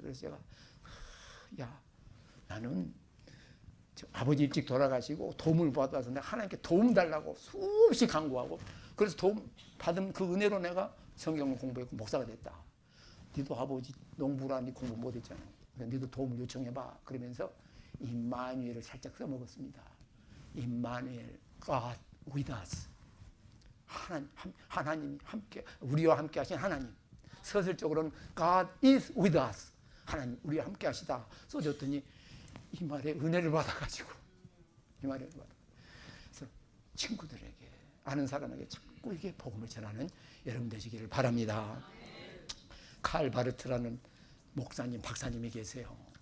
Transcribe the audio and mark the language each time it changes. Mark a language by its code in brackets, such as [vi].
[ko] 그래서 제가, 야, 나는 아버지 일찍 돌아가시고 도움을 받아서 내가 하나님께 도움 달라고 수없이 간구하고, 그래서 도움 받은 그 은혜로 내가 성경을 공부했고 목사가 됐다. 니도 아버지 농부라 니 공부 못했잖아. 니도 도움을 요청해봐. 그러면서 임마누엘을 살짝 써먹었습니다. 임마누엘, [en] God with us. [ko] 하나님이 함께, 우리와 함께 하신 하나님. [en] 서술적으로는 God is with us. [ko] 하나님 우리와 함께 하시다 써줬더니 이 말에 은혜를 받아가지고, 이 말에 은혜를 받아. 그래서 친구들에게, 아는 사람에게 자꾸 이게 복음을 전하는 여러분 되시기를 바랍니다. 칼 바르트라는 목사님, 박사님이 계세요.